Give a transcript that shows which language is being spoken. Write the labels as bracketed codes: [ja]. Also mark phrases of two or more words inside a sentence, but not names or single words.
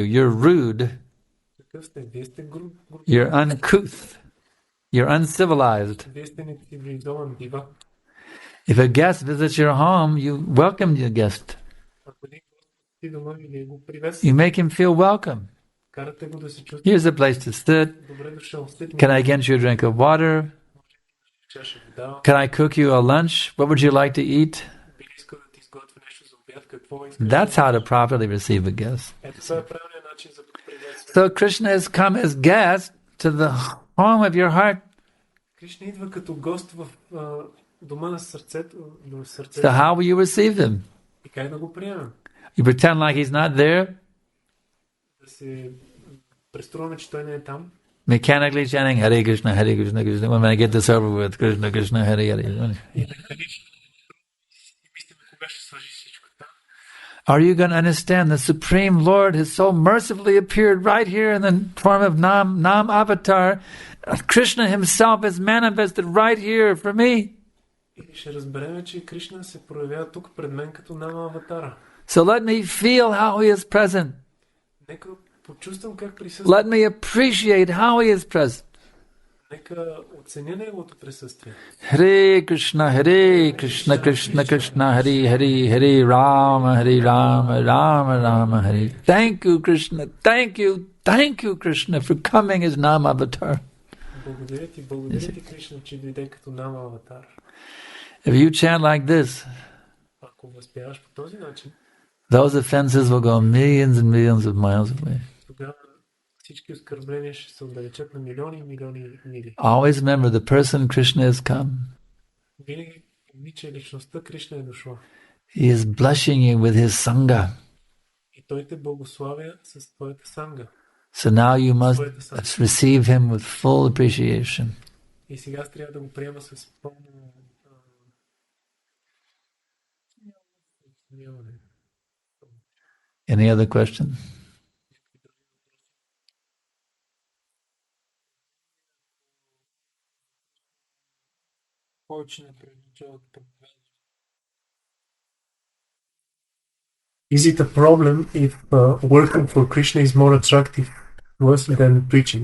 [en] You're rude. You're uncouth. You're uncivilized. If a guest visits your home, you welcome the guest. You make him feel welcome. [bg] Карате го да се чувства [en] Here's a place to sit. [bg] добре дошъл. [en] Can I get you a drink of water? [bg] Чаша вода. [en] Can I cook you a lunch? What would you like to eat? [bg] Бих искал да ти изготвя нещо за обяд. Какво искаш? [en] That's how to properly receive a guest. [bg] Ето това е правилният начин за приветствие. [en] So Krishna has come as guest to the home of your heart. [bg] Кришна идва като гост в дома на сърцето. [en] So how will you receive him? [bg] И как да го приемем? [en] You pretend like he's not there? [bg] Да се преструваме, че той не е там. [en] Mechanically chanting Hare Krishna, Hare Krishna, Krishna. When I get this over with, Krishna, Krishna, Hare Hare. Are you going to understand the Supreme Lord has so mercifully appeared right here in the form of Nam Avatar? Krishna himself is manifested right here for me. [bg] И ще разберем, че Кришна се проявява тук пред мен като Нама Аватара. [en] So let me feel how he is present. [bg] Нека почувствам как присъства. [en] Let me appreciate how he is present. [bg] Нека оценя неговото присъствие. [en] Hare Krishna, Krishna Krishna, Hare Hare, Hare Rama, Rama Rama, Hare. Thank you, Krishna. Thank you, Krishna, for coming as Nam Avatar. [bg] Благодаря ти, Кришна, че дойде като Нама Аватар. [en] If you chant like this, [bg] ако възпяваш по този начин, [en] those offenses will go millions and millions of miles away. [bg] Тогава всички оскърбления ще се отдалечат на милиони и милиони мили. [en] Always remember the person Krishna has come. [bg] Винаги помни, че личността Кришна е дошла. [en] He is blushing you with his sangha. [bg] И той те благославя с твоята санга. [en] So now you must receive him with full appreciation. [bg] И сега трябва да го приема с пълно. [en] Any other question? Is it a problem if working for Krishna is more attractive to us than preaching?